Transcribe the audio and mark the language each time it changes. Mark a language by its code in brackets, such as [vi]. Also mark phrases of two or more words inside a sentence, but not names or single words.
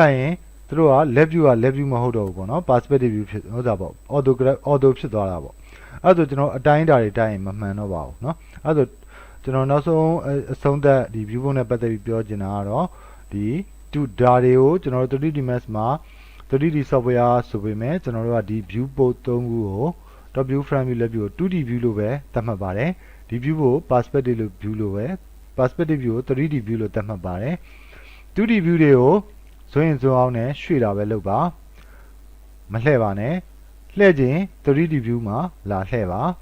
[my] လိုက်ရင်သူတို့က [en] left view [my] က [en] left view [my] မဟုတ်တော့ဘူးပေါ့နော် [en] perspective view [my] ဖြစ်ဟုတ်တာပေါ့ auto ဖြစ်သွားတာပေါ့အဲ့ဒါကျွန်တော်အတိုင်းအတာတွေတိုင်းရင်မမှန် တော့ပါဘူးเนาะအဲ့ဒါကျွန်တော်နောက်ဆုံးအဆုံးသက်ဒီ view ပုံနဲ့ပတ်သက်ပြီးပြောချင်တာကတော့ဒီဒါတွေကိုကျွန်တော်တို့ 3D Max မှာ [en] 3D software [my] ဆိုပေမဲ့ကျွန်တော်တို့ကဒီ view ပုံ3ခုကို [en] top view front view left view [my] ကို [en] 2D view [my] လို့ပဲသတ်မှတ်ပါတယ်ဒီ view ကို [en] perspective view [my] လို့ပဲ [en] perspective view [my] ကို [en] 3D view [my] လို့သတ်မှတ်ပါတယ် [en] 2D view [my] တွေကိုဇွန်းရင်ဇွန်းအောင်နဲ့ရွှေ့တာပဲလုပ်ပါမလှည့်ပါနဲ့လှည့်ခြင်း [en] 3D view [my] မှာလာလှည့်ပါ